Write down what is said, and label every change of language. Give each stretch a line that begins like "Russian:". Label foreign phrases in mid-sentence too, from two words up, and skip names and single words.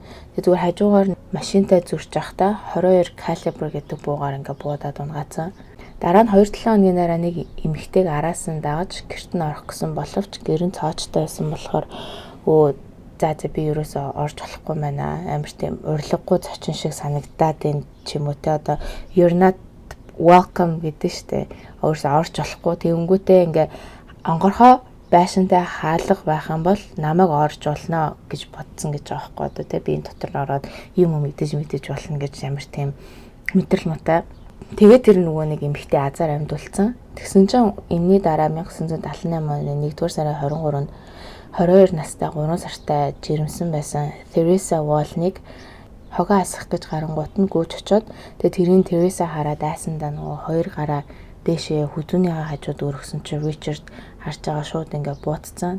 Mongolian: Тэгээ зүгээр хажуугаар машинтай зурж байхдаа 22 калибр гэдэг буугаар ингээ буудаад унгаацсан. Дараа нь 2-7 хоногийн дараа нэг эмэгтэйг араас нь дагаж гэрт нь орох гэсэн боловч гэрэн цоочтой байсан болохоор за би ерөөсөө орж болохгүй байна. Амар тийм урилгагүй зочин шиг санагдаад энэ ч юм уу те одоо
English: you're not welcome
Mongolian: гэдэг штэ. Өөрөөсөө орж болохгүй. Тэгэнгүүтээ ингээ онгорхоо байшинтай хаалга байх юм бол намайг орж болно гэж бодсон гэж байгаа байхгүй одоо те би энэ дотор ороод юм мэдэж болно гэж ямар тийм мэдрэл муутай. Тэгээд тэр нөгөө нэг эмэгтэй азар амьдулсан. Тэгсэн чинь энэний дараа 1978 оны 1-р сарын 23-нд 22 настай 3 сартай жирэмсэн байсан Teresa Wall-ыг хогоо асах гэж гарангуут нь гүйж очоод тэгээд тэрийн Teresa хараад айсандаа нөгөө 2 гараа дээшээ хүзүүнийхээ хажууд өргөсөн чинь Ричард харж байгаа шууд ингээ буудцсан.